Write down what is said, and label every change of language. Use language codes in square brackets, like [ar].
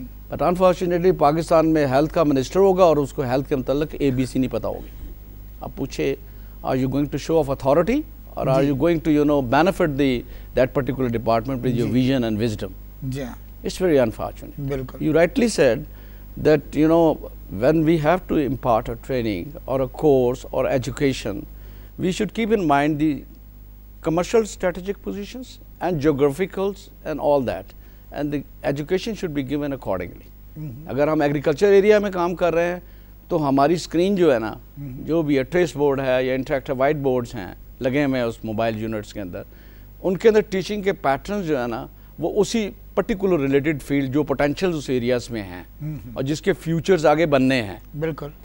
[en] But unfortunately [ur] Pakistan میں health کا minister ہوگا اور اس کو ہیلتھ کے متعلق ABC نہیں پتا ہوگی. اب پوچھے [en] are you going to show off authority or are you going to benefit that particular department with your vision and wisdom? It's very unfortunate. بالکل. You rightly said that when we have to impart a training or a course or education, we should keep in mind commercial strategic positions and geographicals and all that, and the education should be given accordingly. [ur] اگر ہم agriculture area میں کام کر رہے ہیں تو ہماری screen جو ہے نا جو بھی ہے ٹریس بورڈ ہے یا انٹریکٹیو وائٹ بورڈز ہیں لگے ہوئے ہیں اس موبائل یونٹس کے اندر, ان کے اندر ٹیچنگ کے پیٹرنز جو ہے نا وہ اسی پرٹیکولر ریلیٹڈ فیلڈ جو پوٹینشیلز اس ایریاز میں ہیں اور جس کے فیوچرز آگے بننے ہیں. بالکل.